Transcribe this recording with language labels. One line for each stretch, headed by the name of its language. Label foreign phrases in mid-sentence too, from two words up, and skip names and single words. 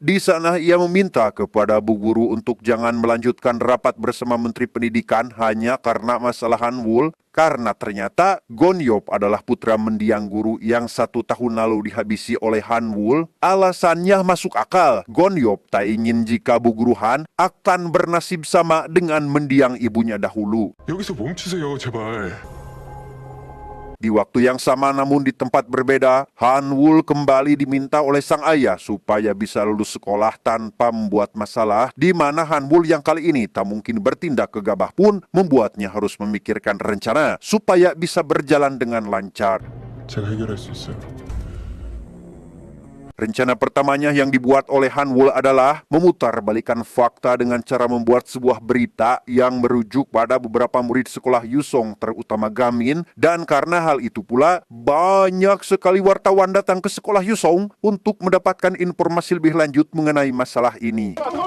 Indonesian: Di sana ia meminta kepada Bu Guru untuk jangan melanjutkan rapat bersama Menteri Pendidikan hanya karena masalah Han Wul. Karena ternyata Gon Yop adalah putra mendiang guru yang 1 tahun lalu dihabisi oleh Han Wul. Alasannya masuk akal. Gon Yop tak ingin jika Bu Guru Han akan bernasib sama dengan mendiang ibunya dahulu.
Korean: 여기서 멈추세요, 제발.
Indonesian: Di waktu yang sama namun di tempat berbeda, Han Wul kembali diminta oleh sang ayah supaya bisa lulus sekolah tanpa membuat masalah, di mana Han Wul yang kali ini tak mungkin bertindak gegabah pun membuatnya harus memikirkan rencana supaya bisa berjalan dengan lancar.
Korean: 제가 해결할 수 있어요.
Indonesian: Rencana pertamanya yang dibuat oleh Han Wul adalah memutarbalikan fakta dengan cara membuat sebuah berita yang merujuk pada beberapa murid sekolah Yusong, terutama Gamin, dan karena hal itu pula banyak sekali wartawan datang ke sekolah Yusong untuk mendapatkan informasi lebih lanjut mengenai masalah ini.